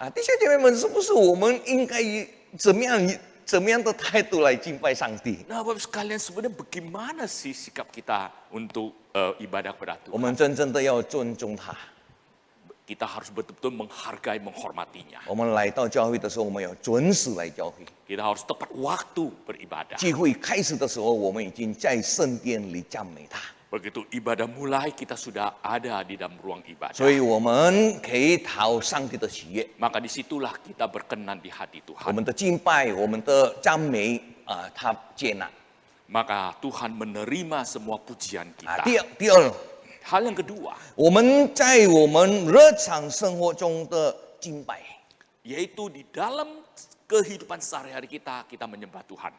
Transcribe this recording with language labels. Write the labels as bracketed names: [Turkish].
[Chinese] 弟兄姐妹们，是不是我们应该怎么样的态度来敬拜上帝？ [Indonesian] Nah, Bapak sekalian, sebenarnya bagaimana sih sikap kita untuk ibadah kepada [Chinese] 我 [Indonesian] Tuhan? [Chinese] 们真正的要尊重他。 [Indonesian] Kita harus betul-betul menghargai, menghormatinya. [Chinese] 我们来到教会的时候，我们要准时来教会。 [Indonesian] Kita harus tepat waktu beribadah. [Chinese] 聚会开始的时候，我们已经在圣殿里赞美他， [Indonesian] Begitu ibadah mulai, kita sudah ada di dalam ruang ibadah. [Chinese] 所以我们可以讨上帝的喜悦。 [Indonesian] Maka disitulah kita berkenan di hati [Chinese] 我 [Indonesian] Tuhan. [Chinese] 们的敬拜，我们的赞美他接纳。 [Indonesian] Maka Tuhan menerima semua pujian 啊， kita. [Chinese] 第二， [Indonesian] Hal yang kedua, [Chinese] 我们在我们日常生活中的敬拜， [Indonesian] yaitu di dalam kehidupan sehari-hari kita menyembah Tuhan.